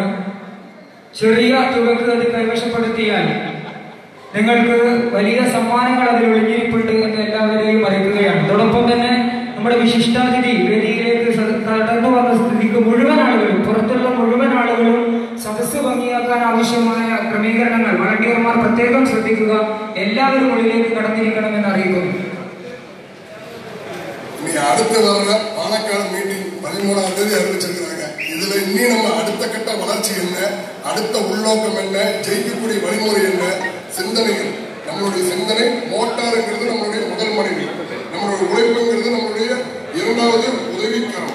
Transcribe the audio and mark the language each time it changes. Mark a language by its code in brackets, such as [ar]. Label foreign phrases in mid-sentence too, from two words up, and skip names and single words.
[ml] ചെറിയ തുകക്ക് അത് കൈവശപ്പെടുത്തിയാൽ നിങ്ങൾക്ക് വലിയ സമ്മാനങ്ങൾ അതിൽ ഒളിഞ്ഞിരിപ്പുണ്ട് എന്ന് എല്ലാവരെയും അറിയിക്കുകയാണ്. അതോടൊപ്പം തന്നെ നമ്മുടെ വിശിഷ്ടാതിഥി വേദിയിലേക്ക് കടന്നു വന്ന സ്ഥിതിക്ക് മുഴുവൻ ആളുകളും, പുറത്തുള്ള മുഴുവൻ ആളുകളും സദസ്സ് ഭംഗിയാക്കാൻ ആവശ്യമായ ക്രമീകരണങ്ങൾ വളണ്ടിയർമാർ പ്രത്യേകം ശ്രദ്ധിക്കുക. എല്ലാവരും ഉള്ളിലേക്ക് കടന്നിരിക്കണമെന്ന് അറിയിക്കുന്നു. [ta] அடுத்து வர்ற பாலக்காடு மீட்டிங் 13ஆம் தேதி அறிவிச்சிருக்கிறாங்க. இதுல இன்னி நம்ம அடுத்த கட்ட வளர்ச்சி என்ன, அடுத்த உள்நோக்கம் என்ன, ஜெயிக்கக்கூடிய வழிமுறை என்ன, சிந்தனைகள். நம்மளுடைய சிந்தனை மோட்டாருங்கிறது நம்மளுடைய முதல் மனைவி, நம்மளுடைய உழைப்புங்கிறது நம்மளுடைய இரண்டாவது உதவிக்கரம்.